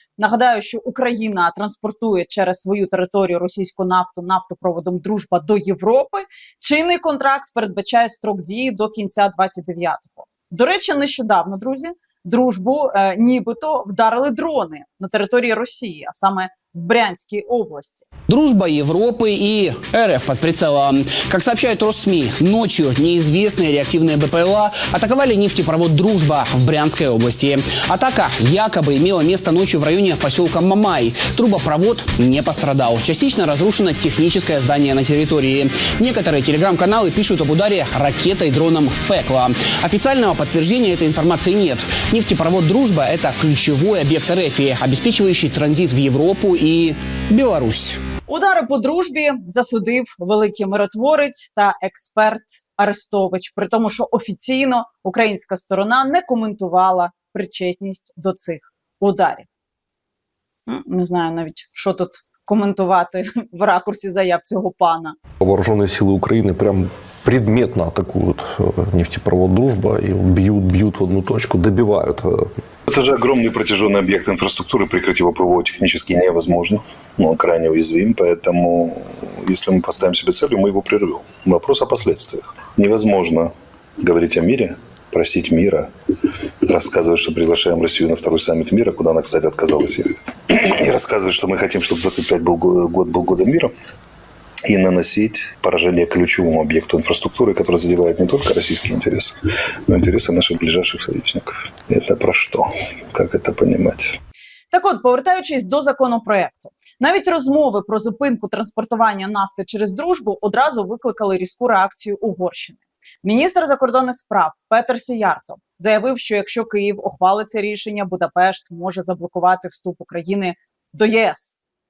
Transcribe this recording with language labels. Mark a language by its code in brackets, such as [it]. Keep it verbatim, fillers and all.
[uk] Нагадаю, що Україна транспортує через свою територію російську нафту нафтопроводом «Дружба» до Європи. Чинний контракт передбачає строк дії до кінця двадцять дев'ятого. До речі, нещодавно, друзі, «Дружбу» е, нібито вдарили дрони на території Росії, а саме [ru] в Брянской области. Дружба Европы и РФ под прицелом. Как сообщают Россми, ночью неизвестные реактивные БПЛА атаковали нефтепровод «Дружба» в Брянской области. Атака якобы имела место ночью в районе поселка Мамай. Трубопровод не пострадал. Частично разрушено техническое здание на территории. Некоторые телеграм-каналы пишут об ударе ракетой дроном «Пекла». Официального подтверждения этой информации нет. Нефтепровод «Дружба» — это ключевой объект РФ, обеспечивающий транзит в Европу и Беларусь. [uk] Удари по дружбі засудив великий миротворець та експерт Арестович, при тому, що офіційно українська сторона не коментувала причетність до цих ударів. Не знаю навіть, що тут коментувати в ракурсі заяв цього пана. Вооружені сили України прям предметно атакують нефтепровод «Дружба» і б'ють, б'ють в одну точку, добивають. [ru] Это же огромный протяженный объект инфраструктуры, прикрыть его проводом технически невозможно. Но он крайне уязвим, поэтому, если мы поставим себе целью, мы его прервем. Вопрос о последствиях. Невозможно говорить о мире, просить мира, рассказывать, что приглашаем Россию на второй саммит мира, куда она, кстати, отказалась ехать, и рассказывать, что мы хотим, чтобы двадцать пятый был год, был годом мира, и наносить поражение ключевому объекту инфраструктуры, который задевает не только российские интересы, но и интересы наших ближайших союзников. Это про что? Как это понимать? [uk] Так от, повертаючись до законопроекту, навіть розмови про зупинку транспортування нафти через дружбу одразу викликали різку реакцію Угорщини. Міністр закордонних справ Петер Сіярто заявив, що якщо Київ ухвалить це рішення, Будапешт може заблокувати вступ України до ЄС.